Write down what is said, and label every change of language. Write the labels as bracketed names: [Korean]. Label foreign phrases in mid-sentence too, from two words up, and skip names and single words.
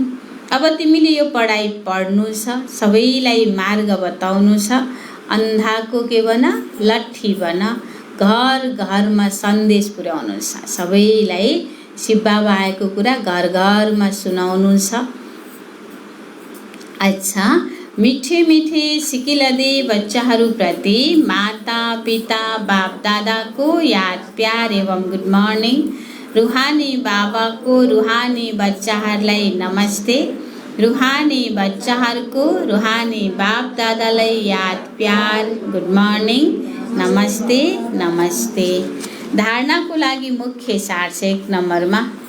[Nepali] अब तिमीले यो पढाइ पढ्नु छ, सबैलाई मार्ग बताउनु छ। अन्धाको के बन? लट्ठी बन। घर घरमा सन्देश पुर्याउनु छ। सबैलाई शिव बाबा आएको कुरा घर घरमा सुनाउनु छ। अच्छा, [Hindi] मिठे मिठे [Nepali] सिकिलदे बच्चाहरूप्रति माता पिता बाप दादाको याद प्यार एवं [English] good morning. [Nepali] रुहानी बाबाको रुहानी बच्चाहरूलाई नमस्ते। रुहानी बच्चाहरूको रुहानी बाप दादालाई याद प्यार [English] good morning [Nepali] नमस्ते नमस्ते। धारणाको लागि मुख्य सार छ 1 नम्बरमा।